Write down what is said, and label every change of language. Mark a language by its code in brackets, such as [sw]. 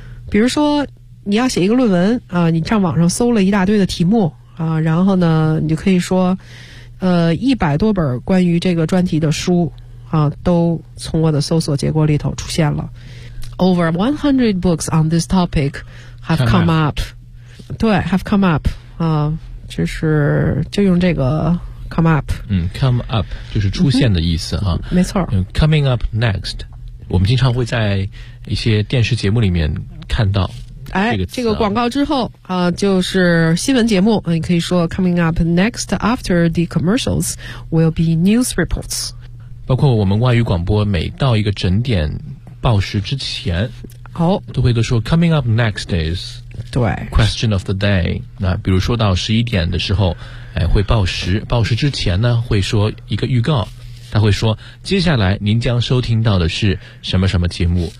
[zh] 比如说你要写一个论文啊，你上网上搜了一大堆的题目啊，然后呢你就可以说100多本关于这个专题的书啊都从我的搜索结果里头出现了。 [en] Over 100 books on this topic have come up。 [zh] 对 ,have come up, 啊就用这个come up， come up 就是出现的意思哈，没错。 coming up next， 我们经常会在一些电视节目里面看到这个广告之后啊，就是新闻节目，你可以说 [en] coming up next after the commercials will be news reports。 [zh] 包括我们外语广播每到一个整点报时之前，都会都说 [en] coming up next is。 [zh] 对，question of the day， 那比如说到11点的时候，哎，会报时，报时之前呢，会说一个预告，他会说接下来您将收听到的是什么什么节目，